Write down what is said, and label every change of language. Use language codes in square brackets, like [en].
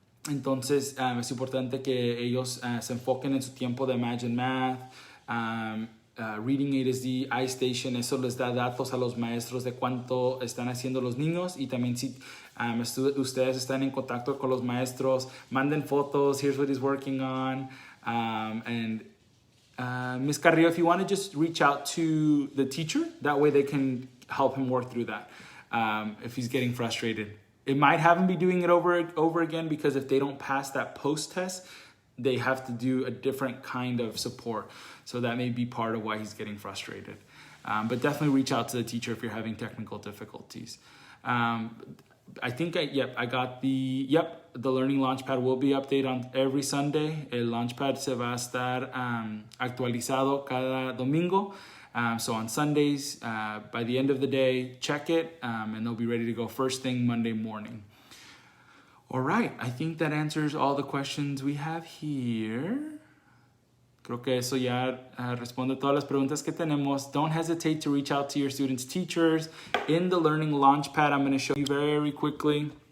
[es] Entonces es importante que ellos se enfoquen en su tiempo de Imagine Math, Reading A to Z, iStation. Eso les da datos a los maestros de cuánto están haciendo los niños, y también si ustedes están en contacto con los maestros, manden fotos. [en] Here's what he's working on. Ms. Carrillo, if you want to just reach out to the teacher, that way they can help him work through that if he's getting frustrated. It might have him be doing it over again, because if they don't pass that post test, they have to do a different kind of support. So that may be part of why he's getting frustrated. But definitely reach out to the teacher if you're having technical difficulties. I think I got the Learning Launchpad will be updated on every Sunday. [es] El Launchpad se va a estar actualizado cada domingo. [en] So on Sundays, by the end of the day, check it, and they'll be ready to go first thing Monday morning. All right, I think that answers all the questions we have here. [es] Creo que eso ya responde todas las preguntas que tenemos. [en] Don't hesitate to reach out to your students' teachers. In the Learning Launchpad, I'm going to show you very quickly.